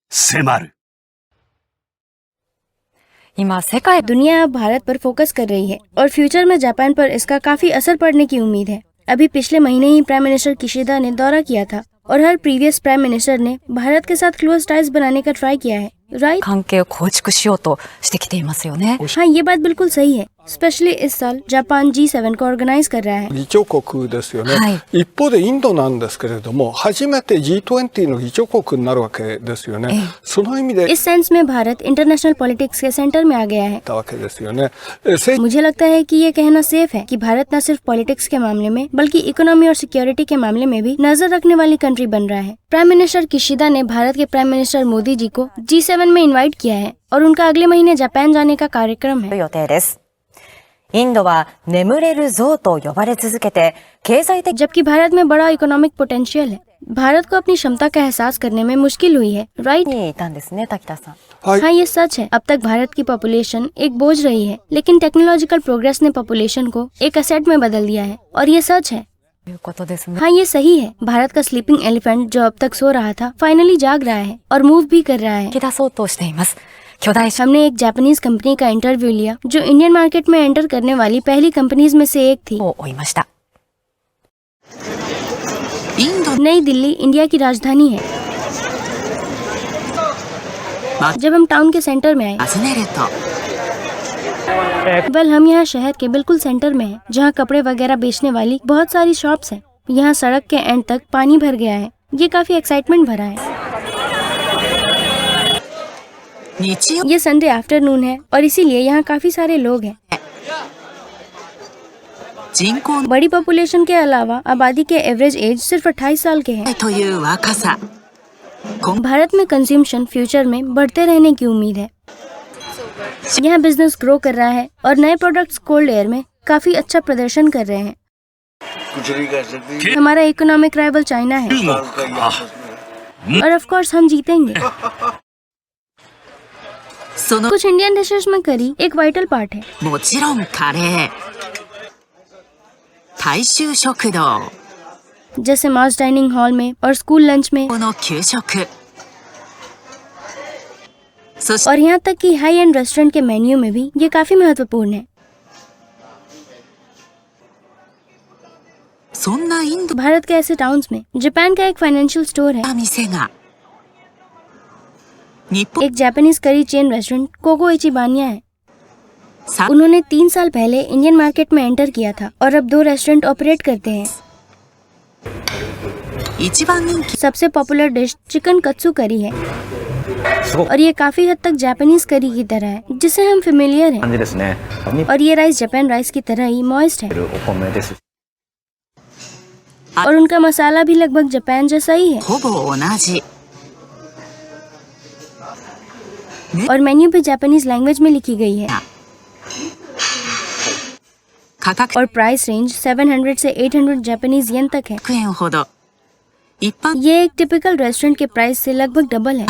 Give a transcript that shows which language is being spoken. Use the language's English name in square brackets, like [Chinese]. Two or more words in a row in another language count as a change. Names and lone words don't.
[Hindi] दुनिया अब भारत पर फोकस कर रही है और फ्यूचर में जापान पर इसका काफी असर पड़ने की उम्मीद है। अभी पिछले महीने ही [English] prime minister [Hindi] किशिदा ने दौरा किया था और हर [English] previous prime minister [Hindi] ने भारत के साथ [English] close ties [Hindi] बनाने का ट्राई किया है, राइट? हाँ, ये बात बिल्कुल सही है। स्पेशली इस साल जापान G7 को ऑर्गेनाइज कर रहा है। [Japanese] 議長国ですよね、一方でインドなんですけれども初めて G20 の議長国になるわけですよね。その意味で [Hindi] इस सेंस में भारत [English] international politics [Hindi] के सेंटर में आ गया है। [Japanese] たわけですよね。 [Hindi] मुझे लगता है कि ये कहना सेफ है कि भारत न सिर्फ पॉलिटिक्स के मामले में बल्कि इकोनॉमी और सिक्योरिटी के मामले में भी नजर रखने वाली कंट्री बन रहा है। [English] prime minister [Hindi] किशिदा ने भारत के [English] prime minister [Hindi] मोदी जी को G7 में इनवाइट किया है और उनका अगले महीने जापान जाने का कार्यक्रम है। [Japanese] 予定です。インドは眠れる象と呼ばれ続けて経済的 [Hindi] जबकि भारत में बड़ा [English] economic potential [Hindi] है, भारत को अपनी क्षमता का एहसास करने में मुश्किल हुई है, राइट? [Japanese] にいたんですね、滝田さん。 [Hindi] हाँ, ये सच है। अब तक भारत की पॉपुलेशन एक बोझ रही है, लेकिन [English] technological progress [Hindi] ने पॉपुलेशन को एक असेट में बदल दिया है और ये सच है। [Japanese] ということですね。 [Hindi] हाँ, ये सही है। भारत का [English] sleeping elephant [Hindi] जो अब तक सो रहा था फाइनली जाग रहा है और मूव भी कर रहा है। [Japanese] 引き出そうとしています。巨大 [Hindi] हमने एक [English] Japanese company [Hindi] का इंटरव्यू लिया जो [English] Indian market [Hindi] में एंटर करने वाली पहली कंपनीज में से एक थी। [Japanese] を追いました。 [Hindi] नई दिल्ली इंडिया की राजधानी है। जब हम टाउन के सेंटर में आए, [Japanese] 訪ねると [Hindi] वेल हम यहाँ शहर के बिल्कुल सेंटर में हैं, जहाँ कपड़े वगैरह बेचने वाली बहुत सारी शॉप्स हैं। यहाँ सड़क के एंड तक पानी भर गया है। ये काफी एक्साइटमेंट भरा है। [Japanese] 日曜 [Hindi] ये [English] Sunday afternoon [Hindi] है और इसीलिए यहाँ काफी सारे लोग हैं। [Japanese] 人口 [Hindi] बड़ी पॉपुलेशन के अलावा आबादी के [English] average age [Hindi] सिर्फ 28 साल के हैं। [Japanese] という若さ。 [Hindi] भारत में [English] consumption future [Hindi] में बढ़ते रहने की उम्मीद है। यहाँ [English] business grow [Hindi] कर रहा है और नए [English] products cold air [Hindi] में काफी अच्छा प्रदर्शन कर रहे हैं। कुछ नहीं कर सकती। हमारा [English] economic rival [Hindi] चाइना है और [English] of course [Hindi] हम जीतेंगे। [Japanese] その [Hindi] कुछ [English] Indian dishes [Hindi] में करी एक [English] vital part [Hindi] है। [Japanese] もちろんカレー。大衆食堂 [Hindi] जैसे [English] mass dining hall [Hindi] में और [English] school lunch [Hindi] में [Japanese] この給食。そして [Hindi] और यहाँ तक कि [English] high end restaurant [Hindi] के मेन्यू में भी ये काफी महत्वपूर्ण है। [Japanese] そんなインド [Hindi] भारत के ऐसे टाउन्स में जापान का एक [English] financial store [Hindi] है। [Japanese] な店が日本 [Hindi] एक [English] Japanese curry chain restaurant [Hindi] कोको इचिबानिया है। さ उन्होंने 3 साल पहले [English] Indian market [Hindi] में एंटर किया था और अब 2 [English] restaurant operate [Hindi] करते हैं। [Japanese] 一番人気 [Hindi] सबसे [English] popular dish [Hindi] चिकन कत्सू करी है और ये काफी हद तक [English] Japanese curry [Hindi] की तरह है, जिससे हम फेमिलियर हैं। [Japanese] ですね。 [Hindi] और ये राइस जापान राइस की तरह ही मॉइस्ट है [Japanese] お米です。 [Hindi] और उनका मसाला भी लगभग जापान जैसा ही है। [Japanese] ほぼ同じ。 [Hindi] और मेन्यू भी [English] Japanese language [Hindi] में लिखी गई है [Japanese] 価格 [Hindi] और [English] price range [Hindi] 700 से 800 [English] Japanese yen [Hindi] तक है। [Japanese] 100 円ほど。一般 [Hindi] ये एक [English] typical restaurant [Hindi] के प्राइस से लगभग डबल है।